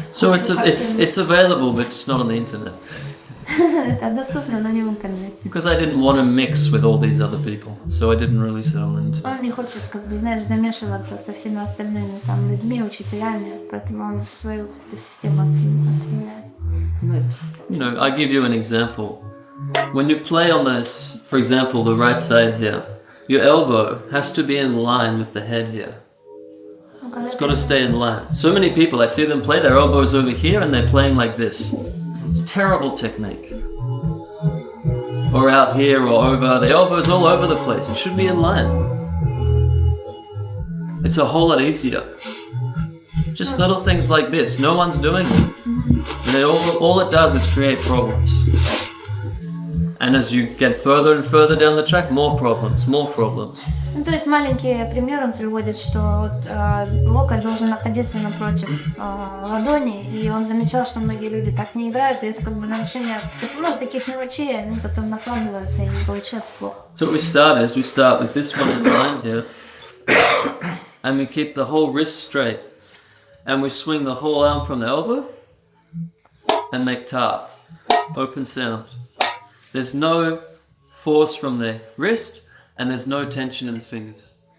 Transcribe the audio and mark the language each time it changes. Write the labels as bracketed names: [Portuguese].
[English] So it's available, but it's not on the internet. [Russian] Это доступно, но не в интернете. [English] Because I didn't want to mix with all these other people, so I didn't release it on the internet. [Russian] Он не хочет, как бы, знаешь, замешиваться со всеми остальными там людьми, учителями, поэтому он свою систему оставляет. [English] You know, I give you an example. When you play on this, for example, the right side here, your elbow has to be in line with the head here. It's got to stay in line. So many people, I see them play, their elbows over here and they're playing like this. It's terrible technique. Or out here or over, the elbow's all over the place. It should be in line. It's a whole lot easier. Just little things like this, no one's doing it. And all it does is create problems. And as you get further and further down the track, more problems. [Russian] Ну, то есть маленький пример он приводит, что вот, локоть должен находиться напротив ладони, и он замечал, что многие люди так не играют, и это как бы нарушение таких мелочей, они потом накладываются и получается плохо. [English] So what we start with this one in line here, and we keep the whole wrist straight, and we swing the whole arm from the elbow, and make ta, open sound. There's no force from the wrist, and there's no tension in the fingers.